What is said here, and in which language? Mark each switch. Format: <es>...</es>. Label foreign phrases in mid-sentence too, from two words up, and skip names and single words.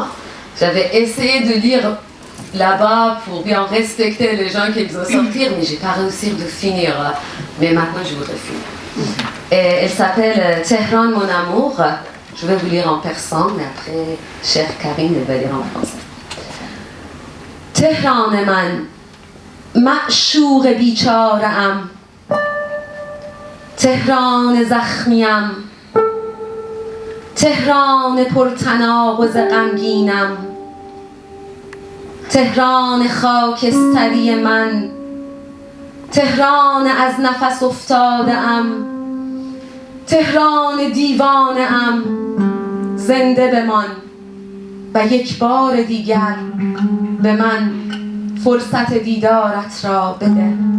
<fr>J'avais essayé de lire là-bas pour bien respecter les gens qui vont sortir, mais j'ai pas réussi de finir. Mais maintenant, je voudrais finir. Et elle s'appelle Tehran, mon amour. Je vais vous lire en persan, mais après, chère Karine, elle va lire en français.</fr> <fa>تهران من, معشوق بیچاره‌ام. تهران زخمیم، تهران پرتناقض غمگینم، تهران خاکستری من، تهران از نفس افتاده‌ام، تهران دیوانه‌ام، زنده بمان و یک بار دیگر به من فرصت دیدارت را بده.</fa>